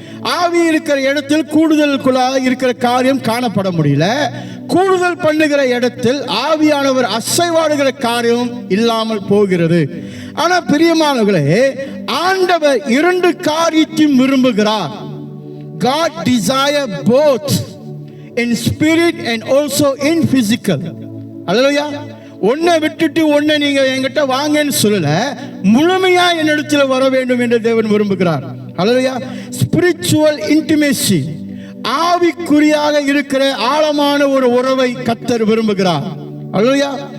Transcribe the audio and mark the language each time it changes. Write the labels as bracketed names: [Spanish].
[Tamil] ஆவி இருக்கிற இடத்தில் கூடுதலுக்குள்ளாக இருக்கிற காரியம் காணப்பட முடியல. கூடுதல் பண்ணுகிற இடத்தில் ஆவியானவர் அசைவாடுகிற காரியம் இல்லாமல் போகிறது. ஆனா பிரியமானவர்களே, ஆண்டவர் இரண்டு காரியத்தையும் விரும்புகிறார். [English] God desire both in spirit and also in physical. [Tamil] அல்லேலூயா. ஒன்னை விட்டுட்டு ஒன்னை நீங்க என்கிட்ட வாங்கன்னு சொல்லல, முழுமையா என்னிடத்தில் வர வேண்டும் என்று தேவன் விரும்புகிறார். அல்லேலூயா. ஸ்பிரிச்சுவல் இன்டிமேசி, ஆவிக்குறியாக இருக்கிற ஆழமான ஒரு உறவை கர்த்தர் விரும்புகிறார். அல்லேலூயா.